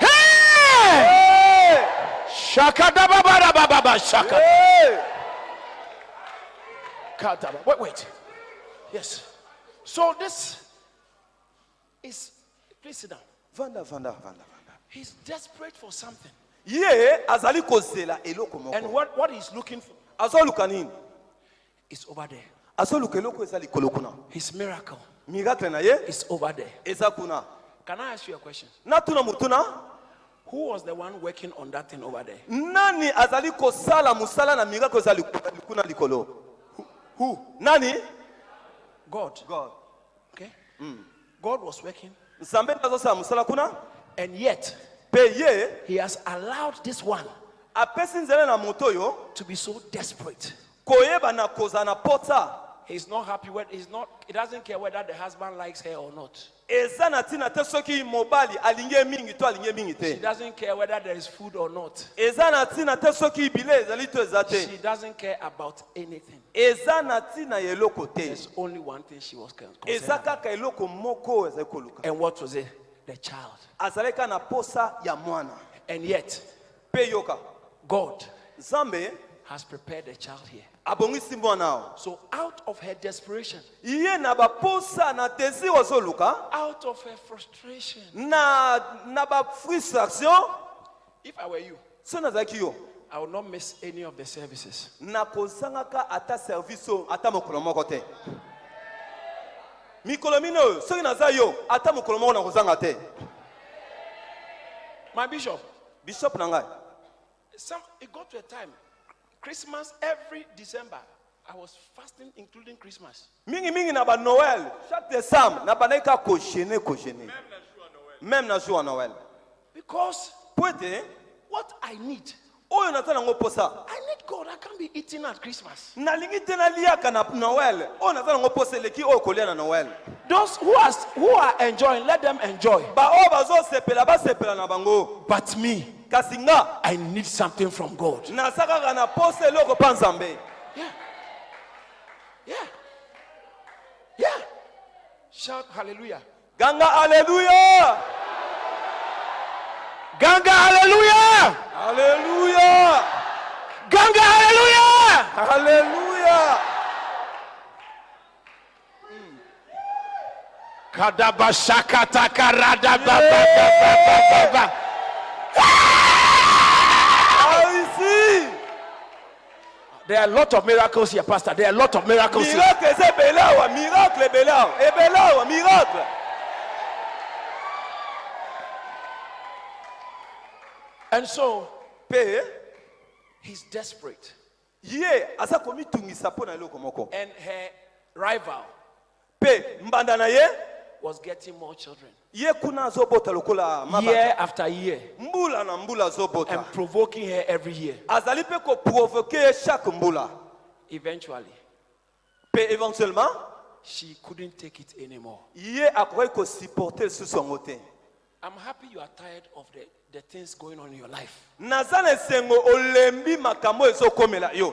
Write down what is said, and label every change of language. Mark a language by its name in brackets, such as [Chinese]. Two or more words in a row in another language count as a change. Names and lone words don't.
[English] Hey! Hey. Shakata babara bababa shakata. Hey. Wait. Yes. So this is, please sit down. Vanda. He's desperate for something. [Lingala] Ye azali kozela eloko moko. [English] And what he's looking for [Lingala] Azoluka nini? [English] is over there. [Lingala] Azoluka eloko ezali kolokuna. [English] His miracle [Lingala] Miracle na ye [English] is over there. [Lingala] eza kuna. [English] Can I ask you a question? [Lingala] Na tuna mutuna [English] Who was the one working on that thing over there? [Lingala] nani azali kosala musala na miracle ezali kuna likolo? [English] Who? Nani? God. God. Okay? God was working, [Lingala] Nzambe azosala musala kuna [English] and yet [Lingala] pe ye [English] he has allowed this one [Lingala] apesi nzela na moto yo [English] to be so desperate. [Lingala] koyeba na koza na pota. [English] He's not happy with he doesn't care whether the husband likes her or not. [Lingala] Eza na tina te soki mobali alinge mingi to alinge mingi [English] She [Lingala] te. [English] doesn't care whether there is food or not. [Lingala] Eza na tina te soki bile ezali to ezate. [English] She doesn't care about anything. [Lingala] Eza na tina eloko te. [English] There's only one thing she was concerned [Lingala] Eza [English] about. [Lingala] kaka eloko moko ezali koluka. [English] And what was it? The child. [Lingala] Azaleka na posa ya mwana. [English] And yet, [Lingala] Pe yoka. [English] God [Lingala] Zambe [English] has prepared a child here. [Lingala] abongisi mwana. [English] So out of her desperation, [Lingala] Iye na ba posa na tesi ozoluka. [English] out of her frustration, [Lingala] Na ba frustration. [English] if I were you, [Lingala] So nazaki yo. [English] I would not miss any of the services. [Lingala] Na kozangaka ata service ata mokolo moko te. Mikolo mino soki naza yo ata mokolo moko na kozanga te. [English] My bishop, [Lingala] Bishop na ngai. [English] it got to a time, Christmas every December, I was fasting including Christmas. [Lingala] Mingi na ba Noël, [French] chaque décembre [Lingala] na banaika koshene. [French] Même na jour à Noël. [English] Because [Lingala] Poete [English] what I need, [Lingala] oyo natana ngo posa. [English] I need God. I can't be eating at Christmas. [Lingala] Nalingi te na liaka na Noël. Oyo natana ngo posa leki oyo kolia na Noël. [English] Those who are enjoying, let them enjoy. [Lingala] Ba oyo bazo sepela ba sepela na bango. [English] But me, [Lingala] Kasi nga [English] I need something from God. [Lingala] nasaka na posa eloko pa Nzambe. [English] Yeah. Shout hallelujah. [Lingala] Ganga hallelujah. Ganga hallelujah. Hallelujah. Ganga hallelujah. Hallelujah. Kadaba shakata karada baba. [French] Ici. [English] There are a lot of miracles here, Pastor. There are a lot of miracles here. [Lingala] Miracle [French] c'est belawa, [Lingala] miracle belawa. E belawa, miracle. [English] And so [Lingala] Mpe [English] he's desperate. [Lingala] ye aza komitungisa mpo na eloko moko. [English] And her rival [Lingala] Mpe mbanda na ye [English] was getting more children. [Lingala] ye kuna azobota lokola mabata. [English] Year after year. [Lingala] Mbula na mbula [English] And [Lingala] azobota. [English] provoking her every year. [Lingala] Azali mpe koprovoke ye chaque mbula. [English] Eventually, [Lingala] Mpe éventuellement [English] she couldn't take it anymore. [Lingala] ye akoki kosupporte lisusu yango te. [English] I'm happy you are tired of the things going on in your life. [Lingala] Naza na esengo olembi makambo ezokomela yo.